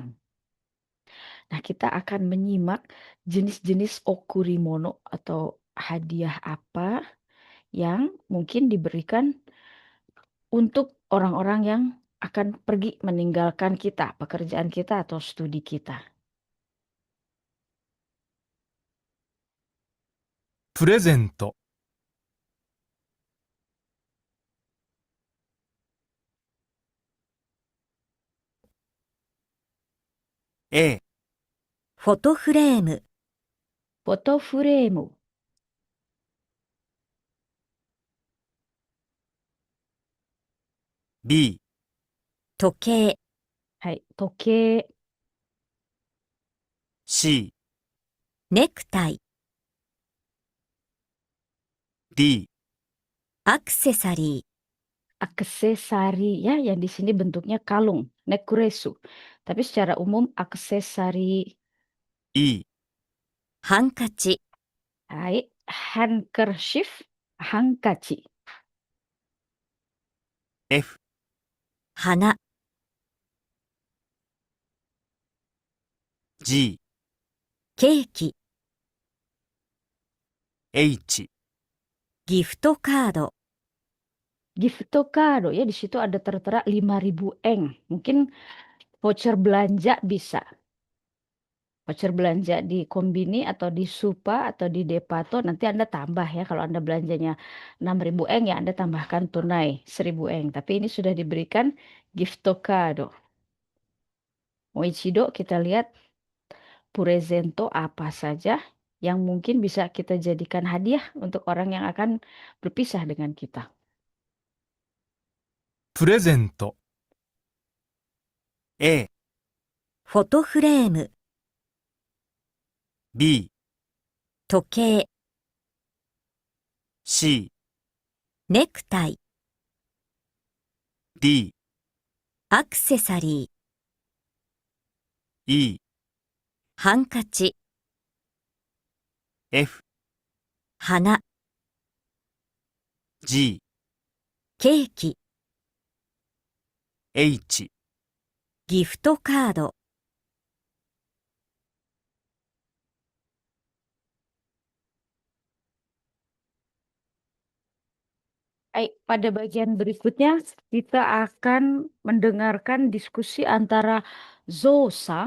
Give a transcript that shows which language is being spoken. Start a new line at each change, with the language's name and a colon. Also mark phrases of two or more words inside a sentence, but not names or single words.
Indonesian: Nah, kita akan menyimak jenis-jenis okurimono atau hadiah apa yang mungkin diberikan untuk orang-orang yang akan pergi meninggalkan kita, pekerjaan kita atau studi kita.
Japanese: プレゼント、A、フォトフレーム、フォトフレーム、 B、時計、はい、時計、 C、ネクタイ、 D、アクセサリ
Indonesian: aksesari ya yang di sini bentuknya kalung, nekuresu. Tapi secara umum aksesari,
Japanese: E、ー、ハンカチ、 hai, handkerchief, hangkaci, F、花、 G、ケーキ、 H、ギフトカード、
English: gift card
Indonesian: ya di situ ada tertera 5.000 eng. Mungkin voucher belanja bisa. Voucher belanja di Kombini atau di Supa atau di Depato nanti Anda tambah ya. Kalau Anda belanjanya 6.000 eng ya Anda tambahkan tunai 1.000 eng. Tapi ini sudah diberikan
English: gift card.
Indonesian: Moichido kita lihat Purezento apa saja yang mungkin bisa kita jadikan hadiah untuk orang yang akan berpisah dengan kita.
Japanese: プレゼント、A、フォトフレーム、 B、時計、 C、ネクタイ、 D、アクセサリー、 E、ハンカチ、 F、花、 G、ケーキ、 H、ギフトカード、
Indonesian: Baik, pada bagian berikutnya kita akan mendengarkan diskusi antara Zo-sang.